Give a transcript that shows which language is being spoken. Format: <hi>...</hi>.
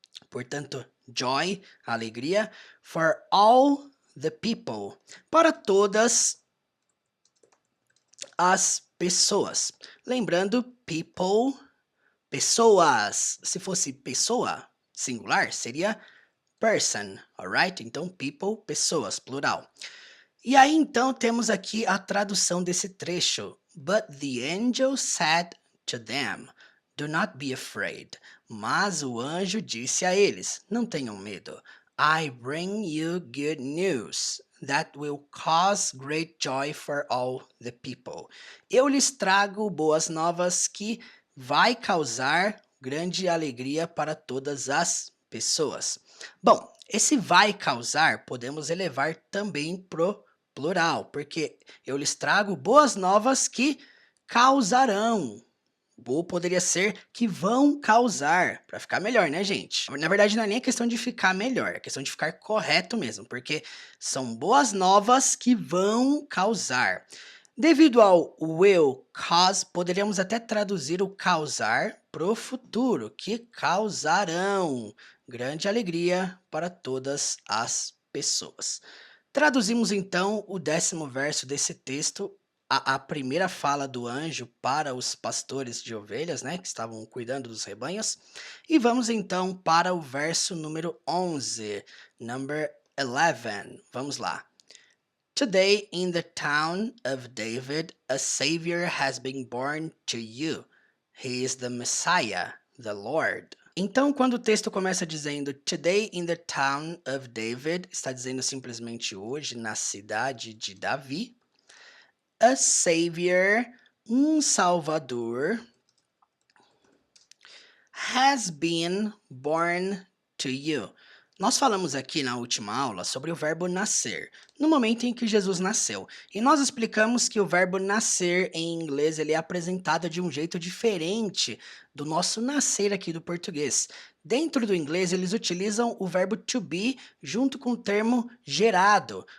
<pt>Portanto, joy, alegria.</pt> <en>For all the people,</en> <pt>para todas as pessoas. Lembrando, people, pessoas. Se fosse pessoa, singular, seria person, alright? Então, people, pessoas, plural. E aí, então, temos aqui a tradução desse trecho.</pt> <en>But the angel said to them, do not be afraid.</en> <pt>Mas o anjo disse a eles, não tenham medo.</pt> <en>I bring you good news that will cause great joy for all the people.</en> <pt>Eu lhes trago boas novas que vai causar grande alegria para todas as pessoas. Bom, esse vai causar podemos elevar também pro plural, porque eu lhes trago boas novas que causarão. Ou poderia ser que vão causar, para ficar melhor, né, gente? Na verdade, não é nem questão de ficar melhor, é questão de ficar correto mesmo, porque são boas novas que vão causar. Devido ao</pt> <en>will cause,</en> <pt>poderíamos até traduzir o causar pro futuro, que causarão grande alegria para todas as pessoas. Traduzimos então o 10º verso desse texto, a primeira fala do anjo para os pastores de ovelhas, né, que estavam cuidando dos rebanhos. E vamos então para o verso número 11,</pt> <en>number 11.</en> <pt>Vamos lá.</pt> <en>Today in the town of David, a Savior has been born to you. He is the Messiah, the Lord.</en> <pt>Então, quando o texto começa dizendo</pt> <en>Today in the town of David,</en> <pt>está dizendo simplesmente hoje na cidade de Davi.</pt> <en>A Savior,</en> <pt>um Salvador,</pt> <en>has been born to you.</en> <pt>Nós falamos aqui na última aula sobre o verbo nascer, no momento em que Jesus nasceu. E nós explicamos que o verbo nascer em inglês ele é apresentado de um jeito diferente do nosso nascer aqui do português. Dentro do inglês, eles utilizam o verbo to be junto com o termo gerado.</pt>